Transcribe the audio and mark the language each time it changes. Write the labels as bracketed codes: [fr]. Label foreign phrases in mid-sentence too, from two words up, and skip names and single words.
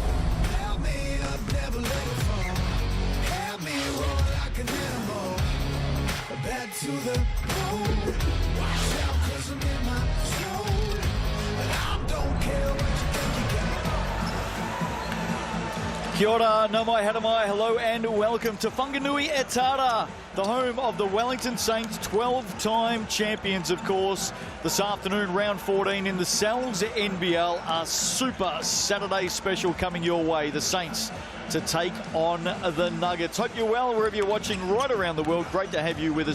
[en] Back to the moon. Watch out, 'cause I'm in my zone. And I don't care what you think you got. [mi] Kia ora, nau mai, hara mai, [en] hello and welcome to Whanganui e Tara, the home of the Wellington Saints, 12-time champions, of course. This afternoon, round 14 in the Cells NBL, a super Saturday special coming your way. The Saints to take on the Nuggets. Hope you're well wherever you're watching right around the world. Great to have you with us.